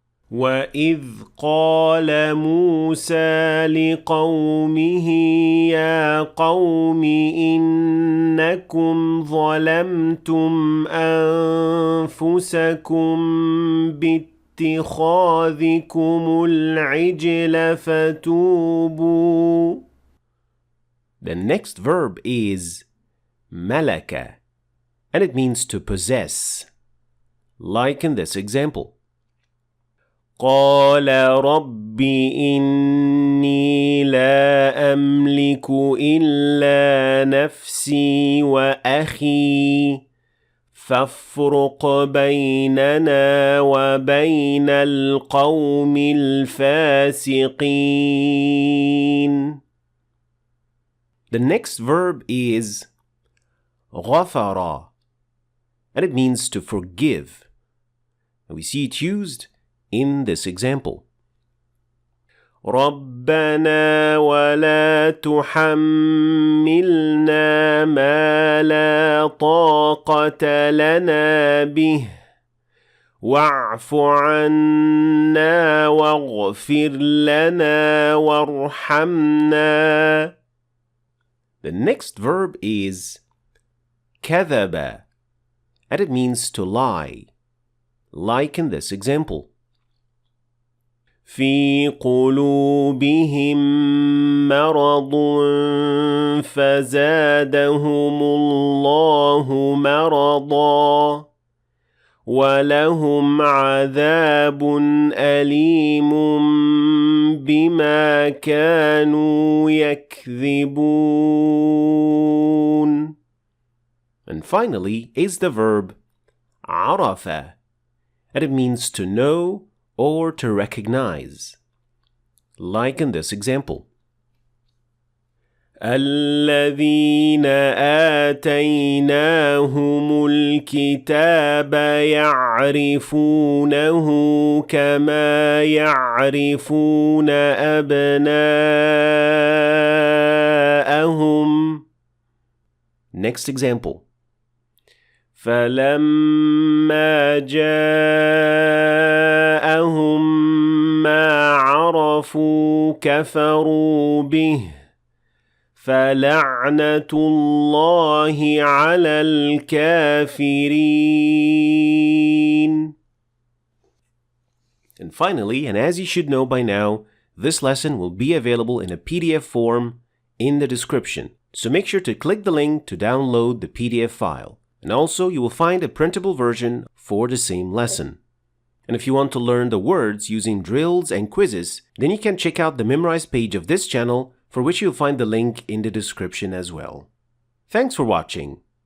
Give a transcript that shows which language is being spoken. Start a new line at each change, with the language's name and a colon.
Arabic: وَإِذْ قَالَ مُوسَى لِقَوْمِهِ يَا قَوْمِ إِنَّكُمْ ظَلَمْتُمْ أَنفُسَكُمْ بِاتِّخَاذِكُمُ الْعِجْلَ فَتُوبُوا.
English: The next verb is مَلَكَ, and it means to possess, like in this example.
Arabic: قال رب إني لا أملك إلا نفسي وأخي فافرق بيننا وبين القوم الفاسقين.
English: The next verb is غفر, and it means to forgive. And we see it used in this example.
Arabic: ربنا ولا تحملنا ما لا طاقة لنا به واعف عنا واغفر لنا وارحمنا.
English: The next verb is كذب, and it means to lie, like in this example.
Arabic: في قلوبهم مرض فزادهم الله مرضا ولهم عذاب أليم بما كانوا يكذبون.
English: And finally is the verb عرف, and it means to know or to recognize, like in this example.
Arabic: الذين آتيناهم الكتاب يعرفونه كما يعرفون أبناءهم.
English: Next example.
Arabic: فلما جاءهم ما عرفوا كفروا به فلعنة الله على الكافرين.
English: And finally, and as you should know by now, this lesson will be available in a PDF form in the description. So make sure to click the link to download the PDF file. And also, you will find a printable version for the same lesson. And if you want to learn the words using drills and quizzes, then you can check out the Memorize page of this channel, for which you'll find the link in the description as well. Thanks for watching.